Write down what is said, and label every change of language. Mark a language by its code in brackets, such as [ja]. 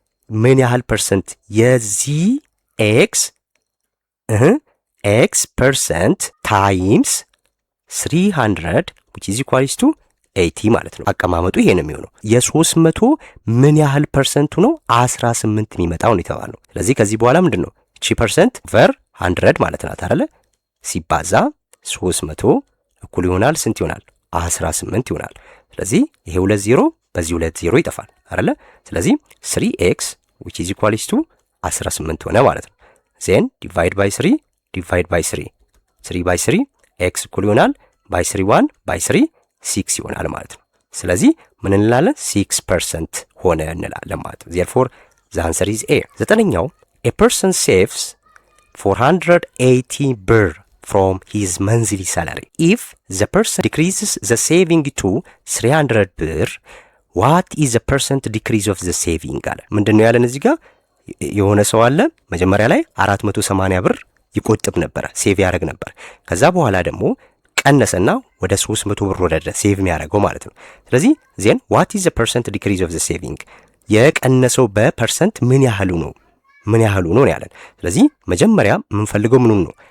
[am] ምን ያህል ፐርሰንት የዚህ ኤክስ ፐርሰንት ታይምስ 300 [en] which is equals to 80 [am] ማለት ነው። አቀማመጡ ይሄ ነው የሚሆነው። የ300 ምን ያህል ፐርሰንቱ ነው 18 የሚመጣው ነው የተባለው። ስለዚህ ከዚህ በኋላ ምንድነው እቺ ፐርሰንት ኦቨር 100 ማለት ናት አይደለ? ሲባዛ 300 እኩል ይሆናል ስንት ይሆናል? 18 ይሆናል። ስለዚህ ይሄ 2 0 በዚህ 2 0 ይጠፋል አይደለ? ስለዚህ 3x [en] which is equals to 18 [am] ሆነ ማለት ነው። [en] then divide by 3 [am] divide by 3 3 by 3 x እኩል ይሆናል by 3 1 by 3 6 ይሆናል ማለት ነው። ስለዚህ ምን እንላለን? [en] 6% [am] ሆነ እንላለን ማለት ነው። [en] therefore the answer is A። [am] ዘጠነኛው [en] a person saves 480 ብር from his monthly salary. If the person decreases the saving to 300 ብር, what is the percent decrease of the saving [am] አለ። ምንድነው ያለን እዚህ ጋር? የሆነ ሰው አለ መጀመሪያ ላይ 480 ብር ይቆጥብ ነበር፣ ሴቭ ያደርግ ነበር። ከዛ በኋላ ደግሞ ቀነሰና ወደ 300 ብር ወደ ሴቭ የሚያደርገው ማለት ነው። ስለዚህ ዜን [en] what is the percent decrease of the saving [am] የቀነሰው በፐርሰንት ምን ያህሉ ነው ያለን። ስለዚህ መጀመሪያ የምንፈልገው ምኑን ነው?